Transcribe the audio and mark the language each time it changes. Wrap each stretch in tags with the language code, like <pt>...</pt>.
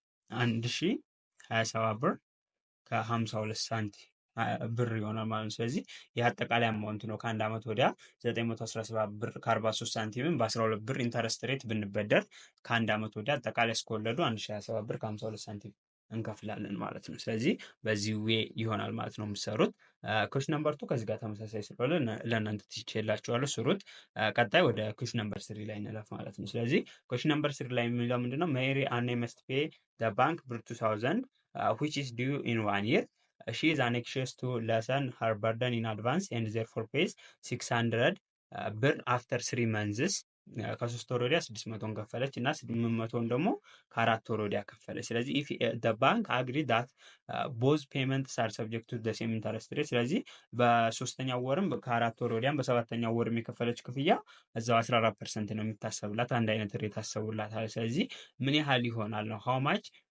<am>1027 ብር ከ52 ሳንቲም ብር ይሆናል ማለት ነው። ስለዚህ የአጠቃላይ አማውንት ነው። ከአንድ ዓመት ወዲያ 917 ብር ከ43 ሳንቲምን በ12 ብር ኢንተረስት ሬት ብንበደር ከአንድ ዓመት ወዲያ አጠቃላይ እስከወለዱ 1027 ብር ከ52 ሳንቲም እንከፍላለን ማለት ነው። ስለዚህ በዚህ ዌይ ይሆናል ማለት ነው የምትሰሩት። ኩዌስችን ነምበር 2 ከዚህ ጋር ተመሳሳይ ስለሆነ ለእናንተ ትችላላችኋለሁ ስሩት። ቀጣይ ወደ ኩዌስችን ነምበር 3 ላይ እንለፍ ማለት ነው። ስለዚህ ኩዌስችን ነምበር 3 ላይ የሚለው ምንድነው?</am> <en>ሜሪ አን መስት ፔይ ዘ ባንክ ብር 2000 which is due in 1 year. She is anxious to lessen her burden in advance and therefore pays 600 ብር after 3 months.</en> <am>ከ3 ወር ወዲያ 600ን ከፈለች እና 800ን ደግሞ ከ4 ወር ወዲያ ከፈለች። ስለዚህ</am> <en>ኢፍ ዘ ባንክ አግሪ ዳት ቦዝ ፔመንትስ አር ሰብጀክት ቱ ዘ ሴም ኢንተረስት ሬት፣</en> <am>ስለዚህ በ3ኛው ወርም ከ4 ወር ወዲያም በ7ኛው ወርም የከፈለች ክፍያ እዛው 14% ነው የሚታሰብላት፣ አንድ አይነት ሬት ታሰቡላታል። ስለዚህ ምን ያህል ይሆናል ነው</am> <en>ሃው ማች</en>